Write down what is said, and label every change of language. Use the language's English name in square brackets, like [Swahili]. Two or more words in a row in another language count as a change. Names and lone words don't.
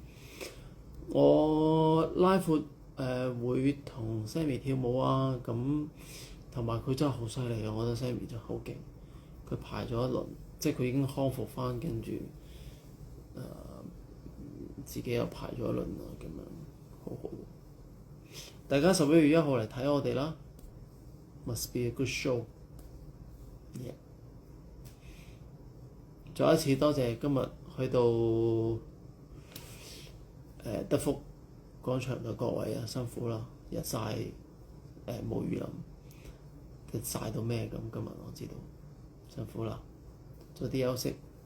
[Cantonese] 我 live 會同 Sammy 跳舞啊，咁同埋佢真係好犀利啊！我覺得 Sammy 真係好勁。佢排咗一輪，即係佢已經康復翻，跟住自己又排咗一輪啊，咁樣好好。大家11月1號嚟睇我哋啦 ， [English] Must be a good show。Yeah。 [Cantonese] 再一次多謝今日去到德福廣場嘅各位啊，辛苦啦！日曬冇雨淋，曬到咩咁？今日我知道辛苦啦，早啲休息。